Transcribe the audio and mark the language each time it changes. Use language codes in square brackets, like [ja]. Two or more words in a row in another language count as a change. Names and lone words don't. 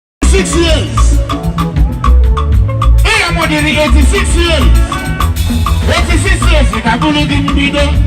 [en] Six years. [ig] Ị ya mụdịrị [en] eighty-six years. Eighty-six years [ig] ka bụrụ gị mbido.